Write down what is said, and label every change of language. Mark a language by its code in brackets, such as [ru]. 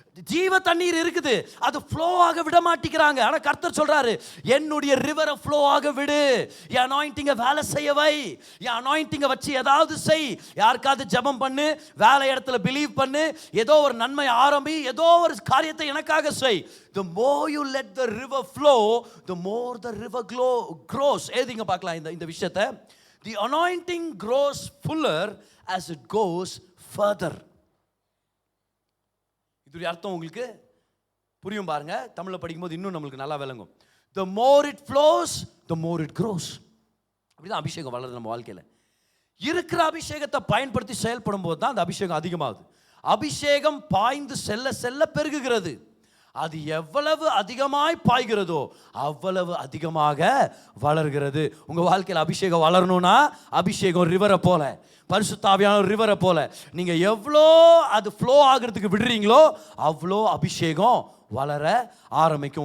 [ta] ஜீவ தண்ணீர் இருக்குது, அது ஃப்ளோ ஆக விட மாட்டேங்கிறாங்க. ஆனா கர்த்தர் சொல்றாரு, என்னுடைய ரிவரை ஃப்ளோ ஆக விடு. என் அனாயிண்டிங்கை வேலை செய்ய வை. என் அனாயிண்டிங்கை வச்சு ஏதாவது செய். யாருக்காவது ஜெபம் பண்ணு, வேலை இடத்துல பிலீவ் பண்ணு, ஏதோ ஒரு நன்மை ஆரம்பி, ஏதோ ஒரு காரியத்தை எனக்காக செய். [en] The more you let the river flow, the more the river grows. [ta] ஏதிங்க பார்க்கலாம் இந்த விஷயத்தை. [en] The anointing grows fuller as it goes further. [ta] இதுடைய அர்த்தம் உங்களுக்கு புரியும் பாருங்க. தமிழ்ல படிக்கும்போது இன்னும் நம்மளுக்கு நல்லா விளங்கும். [en] The more it flows, the more it grows. [ta] அப்படிதான் அபிஷேகம் வளருது நம்ம வாழ்க்கையில. இருக்கிற அபிஷேகத்தை பயன்படுத்தி செயல்படும் போது தான் அந்த அபிஷேகம் அதிகமாகுது. அபிஷேகம் பாய்ந்து செல்ல செல்ல பெருகுகிறது. அது எவ்வளவு அதிகமாய் பாய்கிறதோ அவ்வளவு அதிகமாக வளர்கிறது. உங்க வாழ்க்கையில் அபிஷேகம் வளரணும்னா, அபிஷேகம் ரிவரை போல, பரிசுத்த ஆவியானவர் ரிவரை போல நீங்க எவ்வளோ அது ஃப்ளோ ஆகிறதுக்கு விடுறீங்களோ அவ்வளோ அபிஷேகம் வளர ஆரம்பிக்கும்.